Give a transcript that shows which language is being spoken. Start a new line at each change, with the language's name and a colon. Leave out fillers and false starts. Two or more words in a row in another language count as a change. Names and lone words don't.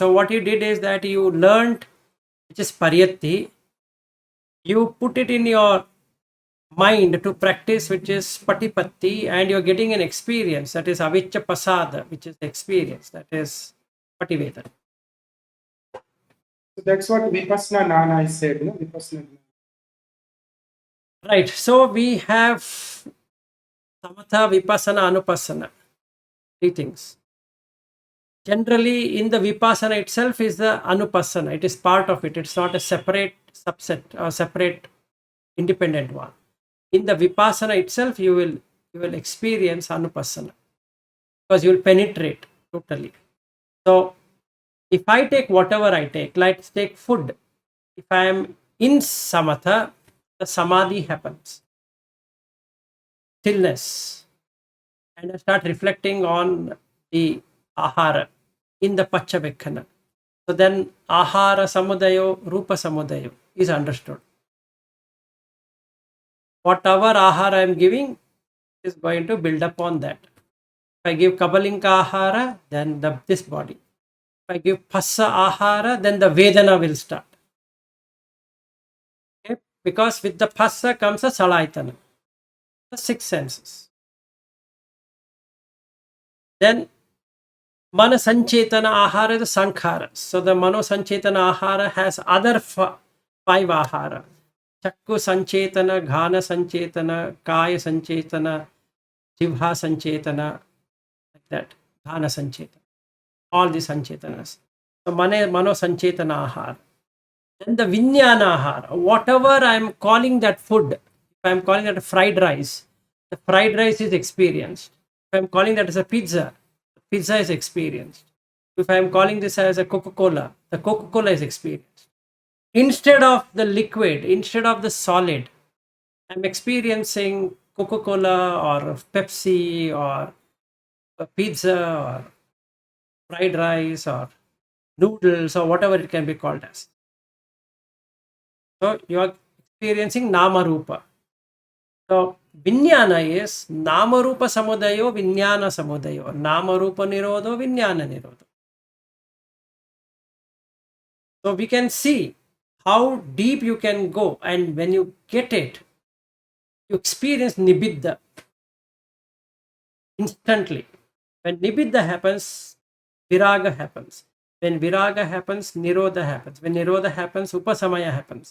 English: So what you did is that you learned, which is pariyatti, you put it in your mind to practice, which is patipatti, and you're getting an experience, that is
Pali: avicca pasada,
English: which is the experience, that is pativeda. So that's what
Pali: Vipassana Nana
English: is said, no? Vipassana. Right. So we have
Pali: samatha, vipassana, anupassana,
English: 3 things. Generally, in the vipassana itself is the anupassana. It is part of it. It's not a separate subset or separate independent one. In the vipassana itself, you will experience anupassana because you will penetrate totally. So if I take whatever I take, let's take food. If I am in samatha, the samadhi happens, stillness, and I start reflecting on the ahara in the paccavekkhana. So then
Pali: ahara samudayo, rupa samudayo
English: is understood. Whatever ahara I am giving is going to build upon that. If I give
Pali: kabalinka ahara,
English: then this body. If I give
Pali: phassa ahara,
English: then the vedana will start. Okay? Because with the phassa comes a salaitana, the 6 senses. Then
Pali: mana sanchetana ahara
English: is the sankhara. So the
Pali: mano sanchetana ahara
English: has other 5 ahara.
Pali: Chakku sanchetana, ghana sanchetana, kaya sanchetana, jivha sanchetana,
English: like that.
Pali: Ghana sanchetana.
English: All these
Pali: sanchetanas. So mano sanchetana ahara.
English: Then the
Pali: vinyana ahara.
English: Whatever I am calling that food, if I am calling that a fried rice, the fried rice is experienced. If I am calling that as a pizza, the pizza is experienced. If I am calling this as a Coca-Cola, the Coca-Cola is experienced. Instead of the liquid, instead of the solid, I'm experiencing Coca-Cola or Pepsi or a pizza or fried rice or noodles or whatever it can be called as. So you are experiencing
Pali: nama rupa. So vinyana is nama rupa samudayo, vinyana samudayo, nama rupa nirodho, vinyana nirodho.
English: So we can see how deep you can go, and when you get it, you experience nibbidha instantly. When nibbidha happens, viraga happens. When viraga happens, nirodha happens. When nirodha happens, upasamaya happens.